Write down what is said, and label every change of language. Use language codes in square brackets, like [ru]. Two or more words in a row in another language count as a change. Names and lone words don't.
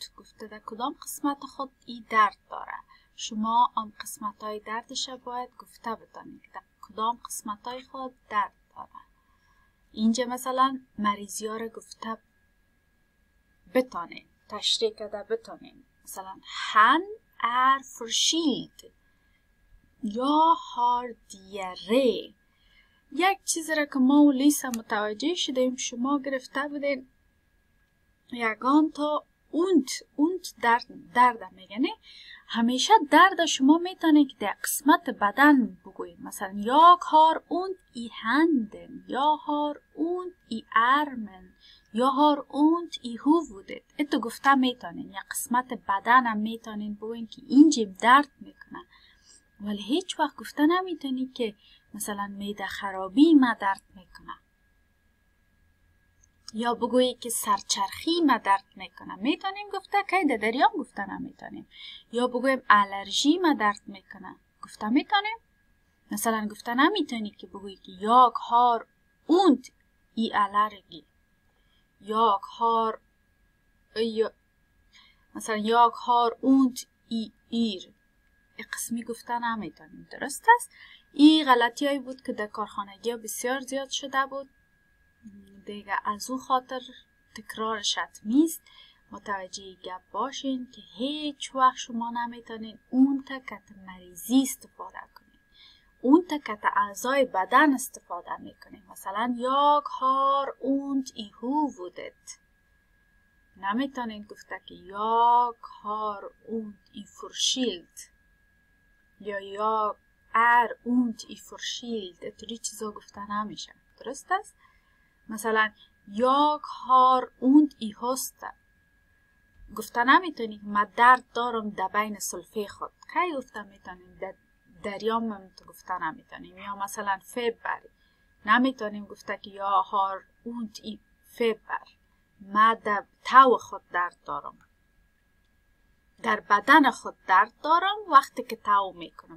[fa] گفته در کدام قسمت خود ای درد داره. شما آن قسمت های دردش باید گفته بتانید که در کدام قسمت های خود درد داره. اینجا مثلا مریضی ها را گفته بتانید، تشریح کرده بتانید. [sv] مثلا han är förkyld. Jag har diarré. [fa] یک چیز را که ما و لیسا متوجه شدیم، شما گرفته بودین یگان تا اونت درد میگنه. همیشه درد شما میتونید که در قسمت بدن بگوید. [sv] مثلا jag har ont i handen, jag har ont i armen, jag har ont i huvudet. [fa] اتو گفته میتونین یا قسمت بدن هم میتونین بگوید که اینجا درد میکنه. ولی هیچ وقت گفته نمیتونی که مثلا معده خرابی ما درد میکنه، یا بگویی که سرچرخی ما درد میکنه. میتونیم گفته که در دریام گفته نمیتونیم. یا بگویم الرژی ما درد میکنه، گفته میتونیم. مثلا گفته نمیتونی که بگویی که [sv] jag har ont i allergi. jag har مثلا jag har ont i yr. [fa] قسمی گفته نمیتونیم. درست است؟ این غلطی هایی بود که در کارخانگی ها بسیار زیاد شده بود. دیگه از او خاطر تکرارش حتمی است. متوجه گپ باشین که هیچ وقت شما نمیتونین اون تکت مریضی استفاده کنین. اون تکت اعضای بدن استفاده میکنین. [sv] مثلا jag har ont i huvudet. [fa] نمیتونین گفته که [sv] jag har ont i förkyld یا jag är ont i förkyld. [fa] اتوری چیزا گفته نمیشه. درست است؟ مثلا [sv] jag har ont i hösten. [fa] گفته نمیتونی که من درد دارم در بین سلفه خود. کی گفته میتونیم دریام هم تو گفته نمیتونیم. یا مثلا فبر نمیتونیم گفته که [sv] ja har ont i feber, [fa] ما در تو خود درد دارم، در بدن خود درد دارم وقتی که تو میکنم.